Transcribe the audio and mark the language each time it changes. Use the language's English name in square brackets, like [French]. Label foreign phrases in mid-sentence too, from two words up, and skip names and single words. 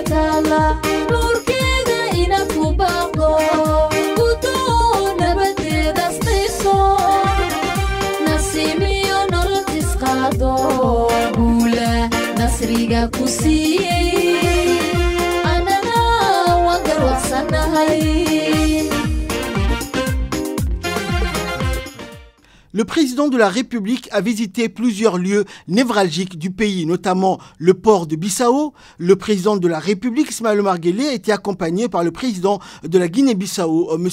[Somali] taala nuurkeeda ina ku baaqdo gudoo nabadeeda asqayso nasiimiyo nolol tisqaado guula nasriga ku siiyey anana waan garwacsanahay. [French] Le président de la République a visité plusieurs lieux névralgiques du pays, notamment le port de Bissau. Le président de la République, Ismaël Omar Guelleh, a été accompagné par le président de la Guinée-Bissau, M.